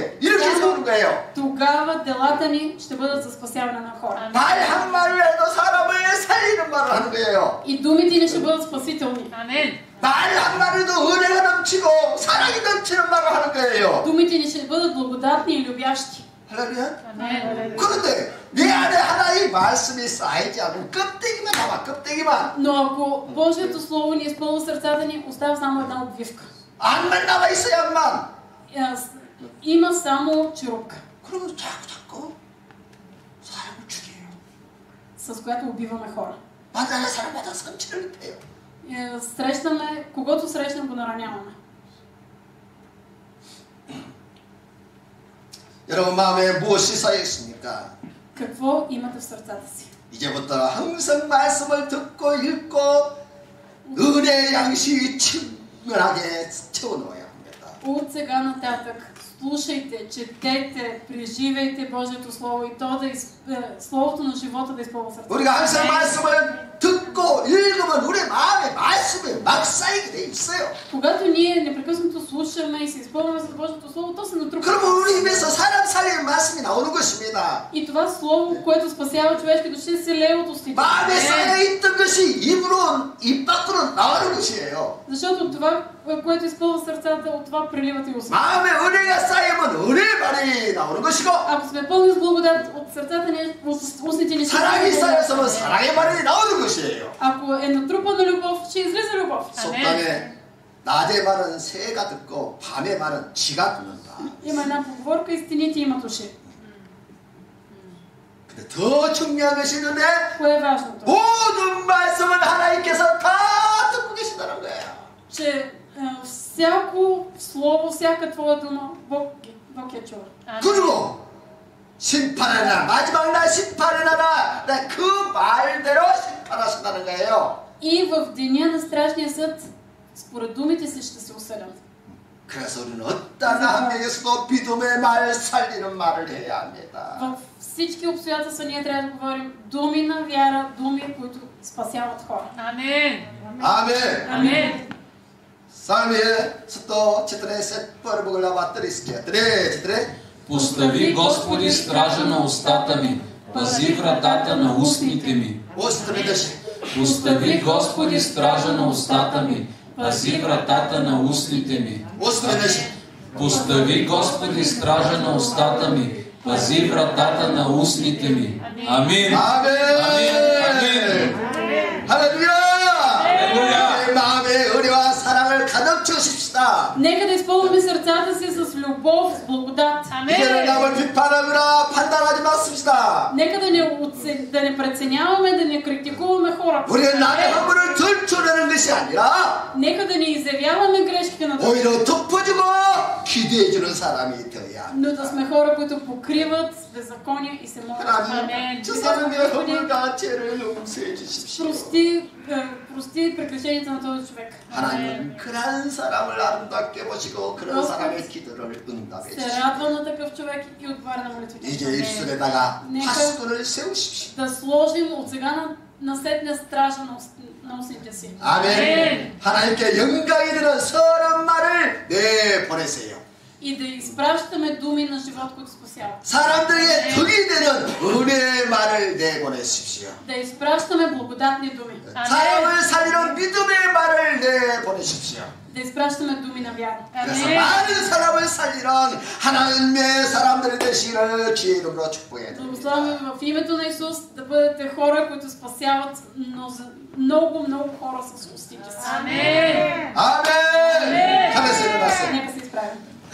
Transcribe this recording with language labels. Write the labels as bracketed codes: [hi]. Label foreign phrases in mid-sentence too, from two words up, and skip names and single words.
[ko] 이렇게 세우는 거예요. [bg] Тогава делата ни ще бъдат за спасяване на хора. [ko] 말 한마디를 해도 사람을 살리는 말을 하는 거예요. [bg] И думите ни ще бъдат спасителни. [ko] 말 한마디도 은혜가 넘치고 사랑이 넘치는 말을 하는 거예요. [bg] Думите ни ще бъдат благодатни и любящи. [ko] 할렐루야. 그런데 내 안에 하나의 말씀이 쌓이지 않으면 껍데기만 남아. 껍데기만. [bg] Но ако Божието Слово ни изпълва сърцата ни, остава само една обвивка. [ko] 악만 남아 있어, 악만. [bg] Има само черупка, [ko] 그러면 자꾸 사람을 죽여요. [bg] с която убиваме хора. [ko] 만나는 사람마다 상처를 입혀요. [bg] Срещаме, когато срещнем го нараняваме. [ko] 여러분 마음에 무엇이 쌓여 있습니까? [bg] Какво имате в сърцата си? [ko] 이제부터 항상 말씀을 듣고 읽고 은혜의 양식이 충분하게 채워넣어야 합니다. [bg] От сега нататък слушайте, четете, преживейте Божието Слово и то Словото на живота да изпълва сърцата. [ko] 우리가 항상 말씀을 듣고 읽으면 우리 마음에 말씀이 막 쌓이게 돼 있어요. [bg] Когато ние непрекъснато слушаме и се изпълваме с Божието Слово, то се натрупва. [ko] 그러면 우리 입에서 사람 살리는 말씀이 나오는 것입니다. [bg] И това Слово, което спасява човешки души, се лее от устите. [ko] 마음에 쌓여 있던 것이 입 밖으로 나오는 것이에요. [bg] Защото това, което изпълва сърцата, от това преливат и устите. [ko] 마음에 은혜가 쌓이면 은혜의 말이 나오는 것이고 [bg] Ако сме пълни с благодат, от сърцата ни, от устните ни [ko] 사랑이 쌓였으면 사랑의 말이 나오는 것이에요. [bg] Ако е натрупана любов, ще излиза любов. [ko] 속담에 낮의 말은 새가 듣고 밤의 말은 쥐가 듣는다. [bg] Има една поговорка, истините имат уши. [ko] 근데 더 중요한 것이 있는데 [bg] Кое е важното? [ko] 모든 말씀을 하나님께서 다 듣고 계신다는 거예요. [bg] Че всяко слово, всяка твоя дума, Бог я чува. [ko] 그리고 심판의 날, 마지막 날 심판의 날아 그 말대로 심판하신다는 거예요. [bg] И в деня на страшния съд, според думите си ще се осъдят. [ko] 그래서 우리는 어떤 환경에서도 믿음의 말 살리는 말을 해야 합니다. [bg] Във всички обстоятелства ние трябва да говорим думи на вяра, думи, които спасяват хора. Амин. [ko] 아멘. [bg] Амин. Самия 141 глава 34. Постави, Господи, стража на устата ми, пази вратата на устните ми. Постави, Господи, стража на устата ми, пази вратата на устните ми. Постави, Господи, стража на устата ми, пази вратата на устните ми. Амин. [ko] 아멘. 할렐루야. 내 마음에 은혜와 사랑을 가득 채우십시다. [bg] Нека да изпълваме сърцата си с любов, с благодат. [ko] 이제는 남을 비판하거나 판단하지 마십시다. [bg] Нека да не преценяваме, да не критикуваме хората. [ko] 우리는 남의 허물을 들춰내는 것이 아니라 [bg] Нека да не изявяваме грешките на другите. [ko] 오히려 덮어주고 기도해주는 사람이 되어야 합니다. [bg] Но да сме хора, които покриват беззакония и се молят. [ko] 하나님, 저 사람의 허물과 죄를 용서해 주십시오. [bg] Прости прегрешенията на този човек. [ko] 하나님은 그런 사람을 아름답게 보시고 그런 사람의 기도를 응답해 [bg] Се [ko] 주십시오. [bg] радва на такъв човек и отговаря на молитвите. [ko] 이제 입술에다가 파수꾼을 세우십시오. [bg] Да сложим от сега насетне стража на устните си. [ko] 아멘. 하나님께 영광이 되는 선한 말을 내보내세요. [bg] И да изпращаме думи на живот, които спасяват. [ko] 사람들에게 덕이 되는 은혜의 말을 내보내십시오. [bg] Да изпращаме благодатни думи. [ko] 사람을 살리는 믿음의 말을 내보내십시오. [bg] Да изпращаме думи на вяра. [ko] 그래서 많은 사람을 살리는 하나님의 사람들이 되시기를 주의 이름으로 축복해 드립니다. [bg] Благославяме в името на Исус да бъдете хора, които спасяват много хора с устите си. [ko] 아멘. 가면서 일어나세요. [bg] Нека се изправим.